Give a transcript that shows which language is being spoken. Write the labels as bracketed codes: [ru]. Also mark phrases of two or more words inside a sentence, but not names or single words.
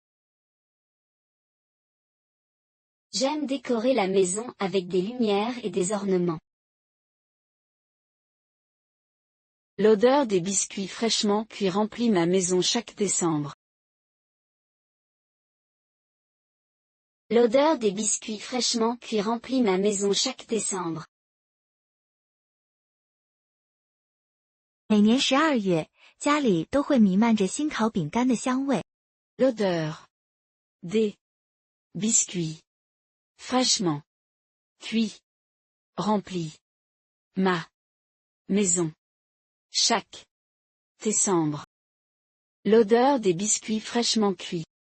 [fr] J'aime décorer la maison avec des lumières et des ornements. L'odeur des biscuits fraîchement cuits remplit ma maison chaque décembre. L'odeur des biscuits fraîchement cuits remplit ma maison chaque décembre. [zh] 每年12月，家里都会弥漫着新烤饼干的香味。 [fr] L'odeur des biscuits fraîchement cuits remplit ma maison chaque décembre. L'odeur des biscuits fraîchement cuits.